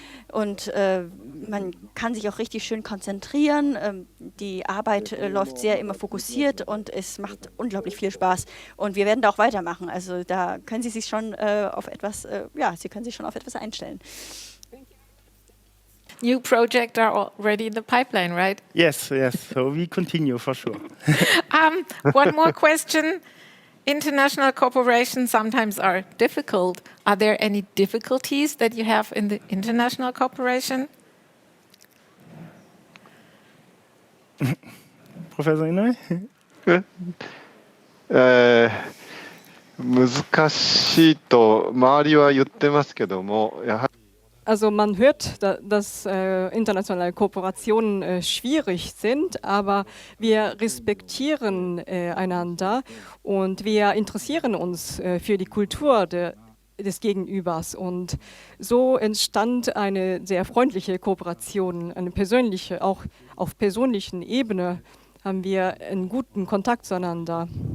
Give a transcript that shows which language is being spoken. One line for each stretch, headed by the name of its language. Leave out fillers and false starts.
German: Und man kann sich auch richtig schön konzentrieren. Die Arbeit läuft sehr immer fokussiert und es macht unglaublich viel Spaß. Und wir werden da auch weitermachen. Also da können Sie sich schon auf etwas, Sie können sich schon auf etwas einstellen.
English: New projects are already in the pipeline, right? Yes. So we continue for sure. One more question. International cooperation sometimes are difficult. Are there any difficulties that you have in the international cooperation? Professor Inoue?
Japanese: 難しいと周りは言ってますけども、やはり
German: Also man hört, dass internationale Kooperationen schwierig sind, aber wir respektieren einander und wir interessieren uns für die Kultur des Gegenübers. Und so entstand eine sehr freundliche Kooperation, eine persönliche, auch auf persönlichen Ebene haben wir einen guten Kontakt zueinander.